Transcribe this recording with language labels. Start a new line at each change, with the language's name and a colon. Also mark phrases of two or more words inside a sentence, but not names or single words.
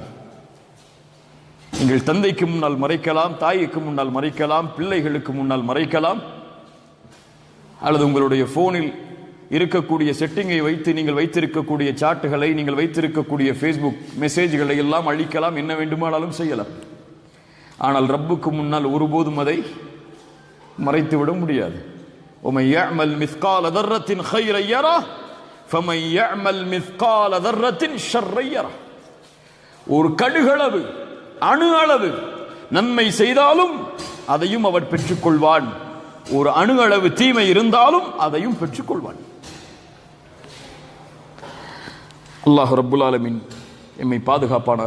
Tamil: நீங்கள் தந்தைக்கு முன்னால் மறைக்கலாம், தாய்க்கு முன்னால் மறைக்கலாம், பிள்ளைகளுக்கு முன்னால் மறைக்கலாம், அல்லது உங்களுடைய போனில் இருக்கக்கூடிய செட்டிங்கை வைத்து நீங்கள் வைத்திருக்கக்கூடிய சாட்டுகளை, நீங்கள் வைத்திருக்கக்கூடிய ஃபேஸ்புக் மெசேஜ்களை எல்லாம் அழிக்கலாம், என்ன வேண்டுமானாலும் செய்யலாம். ஆனால் ரப்புக்கு முன்னால் ஒருபோதும் அதை மறைத்துவிட முடியாது.
Arabic: وَمَنْ يَعْمَلْ مِثْقَالَ ذَرَّةٍ خَيْرًا يَرَهُ فَمَنْ يَعْمَلْ مِثْقَالَ ذَرَّةٍ شَرًّا يَرَهُ.
Tamil: ஒரு கடுகளவு, அணு அளவு நன்மை செய்தாலும் அதையும் அவர் பெற்றுக்கொள்வான். ஒரு அணு அளவு தீமை இருந்தாலும் அதையும் பெற்றுக்கொள்வான். அல்லாஹ்
Arabic: رب العالمين
Tamil: எம்மை பாதுகாப்பானாக.